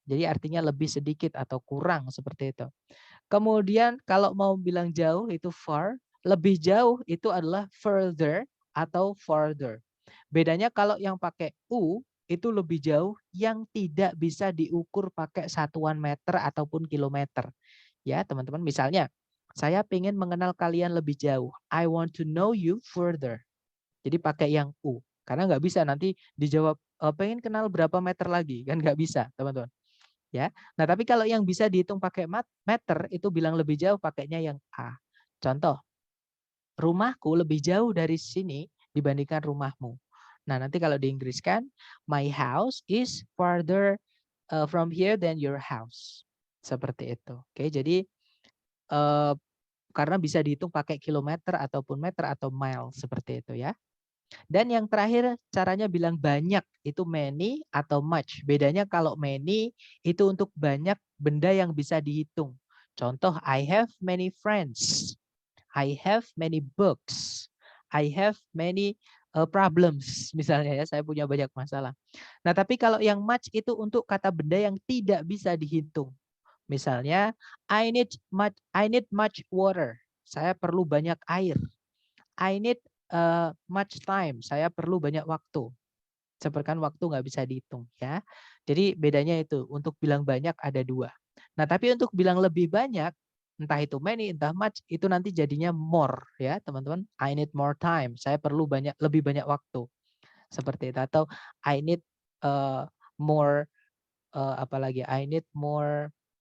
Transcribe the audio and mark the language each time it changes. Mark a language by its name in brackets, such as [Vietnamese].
[Indonesian] Jadi artinya lebih sedikit atau kurang seperti itu. Kemudian kalau mau bilang jauh itu far, lebih jauh itu adalah further atau farther. Bedanya kalau yang pakai U itu lebih jauh yang tidak bisa diukur pakai satuan meter ataupun kilometer. Ya teman-teman, misalnya saya ingin mengenal kalian lebih jauh. [English] I want to know you further. [Indonesian] Jadi pakai yang U. Karena nggak bisa nanti dijawab pengen kenal berapa meter lagi. Kan nggak bisa teman-teman. Ya. Nah, tapi kalau yang bisa dihitung pakai meter itu bilang lebih jauh pakainya yang A. Contoh, rumahku lebih jauh dari sini dibandingkan rumahmu. Nah, nanti kalau diinggriskan, [English] my house is farther from here than your house. [Indonesian] Seperti itu. Oke, jadi karena bisa dihitung pakai kilometer ataupun meter atau mile seperti itu ya. Dan yang terakhir caranya bilang banyak itu many atau much. Bedanya kalau many itu untuk banyak benda yang bisa dihitung. [English] Contoh I have many friends. I have many books. I have many problems [Indonesian] misalnya ya, saya punya banyak masalah. Nah, tapi kalau yang much itu untuk kata benda yang tidak bisa dihitung. [English] Misalnya I need much water. [Indonesian] Saya perlu banyak air. [English] I need much time. [Indonesian] Saya perlu banyak waktu. Seperti kan waktu nggak bisa dihitung ya. Jadi bedanya itu untuk bilang banyak ada dua. Nah tapi untuk bilang lebih banyak, entah itu many, entah much, itu nanti jadinya more ya teman-teman. [English] I need more time. [Indonesian] Saya perlu lebih banyak waktu. Seperti itu. [English] Atau I need more apalagi I need more